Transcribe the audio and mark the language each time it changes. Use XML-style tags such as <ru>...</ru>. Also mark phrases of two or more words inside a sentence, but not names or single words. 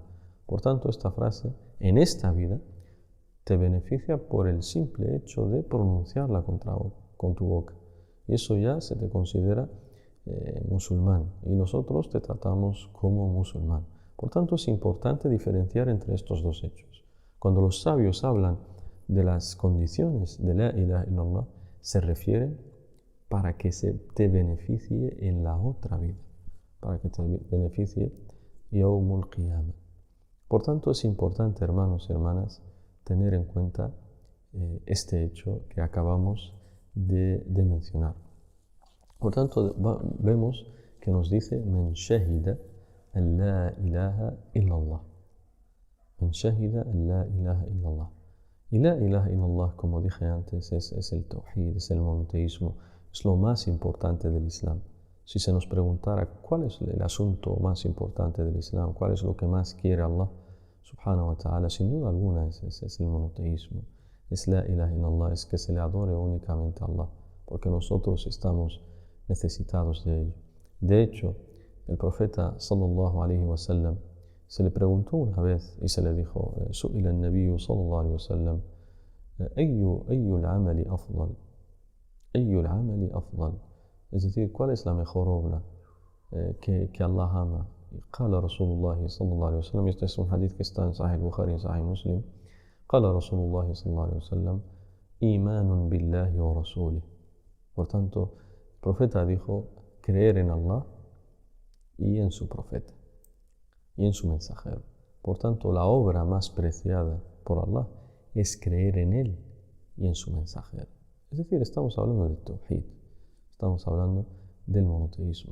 <es>Por tanto, esta frase, en esta vida, te beneficia por el simple hecho de pronunciarla con tu boca. Y eso ya se te considera musulmán, y nosotros te tratamos como musulmán. Por tanto, es importante diferenciar entre estos dos hechos. Cuando los sabios hablan de las condiciones de</es> <ar>لا إله إلا الله,</ar> <es>se refieren para que se te beneficie en la otra vida, para que te beneficie</es> <ar>يوم القيامة.</ar> <es>Por tanto, es importante, hermanos y hermanas, tener en cuenta este hecho que acabamos de mencionar. Por tanto, vemos que nos dice</es> <ar>من شهد أن لا إله إلا الله. من شهد أن لا إله إلا الله. Y لا إله إلا الله,</ar> <es>como dije antes, es el tawhid, es el monoteísmo, es lo más importante del Islam. Si se nos preguntara cuál es el asunto más importante del Islam, cuál es lo que más quiere</es> <ar>الله سبحانه وتعالى,</ar> <es>sin duda alguna es el monoteísmo, es</es> <ar>لا إله إلا الله,</ar> <es>es que se le adore únicamente a Allah, porque nosotros estamos necesitados de ello. De hecho, el profeta</es> <ar>صلى الله عليه وسلم</ar> <es>se le preguntó una vez y se le dijo:</es> <ar>سئل النبي صلى الله عليه وسلم، أي العمل أفضل، أي العمل أفضل,</ar> <es>es decir, ¿cuál es la mejor obra que Allah ama?</es> <ar>قال رسول الله صلى الله عليه وسلم,</ar> <es>este es un hadith que está en Sahih Bukhari y Sahih Muslim.</es> <ar>قال رسول الله صلى الله عليه وسلم, إيمان بالله ورسوله.</ar> <es>Por tanto, el profeta dijo: creer en Allah y en su profeta y en su mensajero. Por tanto, la obra más preciada por Allah es creer en Él y en su mensajero. Es decir, estamos hablando del tawhid, estamos hablando del monoteísmo.</es>